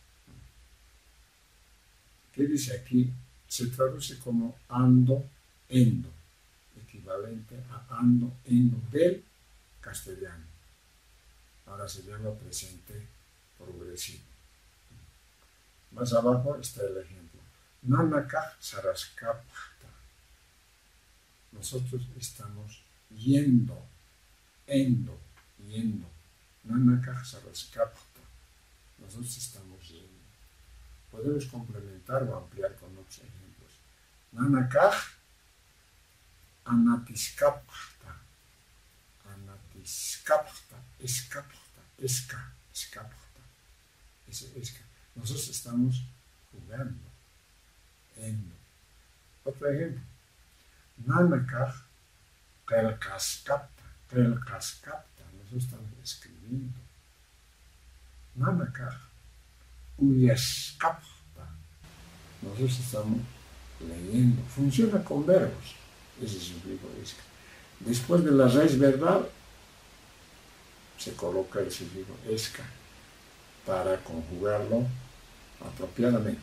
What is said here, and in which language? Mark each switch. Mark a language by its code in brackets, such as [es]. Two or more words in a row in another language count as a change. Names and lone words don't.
[es] ¿Qué dice aquí? Se traduce como ando, endo, equivalente a ando, endo del castellano. Ahora se llama presente progresivo. Más abajo está el ejemplo. [ay] Nanakaj saraskapta. [es] Nosotros estamos yendo, endo, yendo. [ay] Nanakaj saraskapta. [es] Nosotros estamos yendo. Podemos complementar o ampliar con otros ejemplos. [ay] Nanakaj anatiskapta. Anatiskapta. Escapta. Escapta. Esca. [es] Nosotros estamos jugando. Endo. Otro ejemplo. [ay] Nanakaj kelkaskapta. Kelkaskapta. [es] Nosotros estamos escribiendo. [ay] Nanakaj uyaskapta. [es] Nosotros estamos leyendo. Funciona con verbos. Ese sufijo esca. Después de la raíz verbal se coloca el sufijo esca para conjugarlo apropiadamente.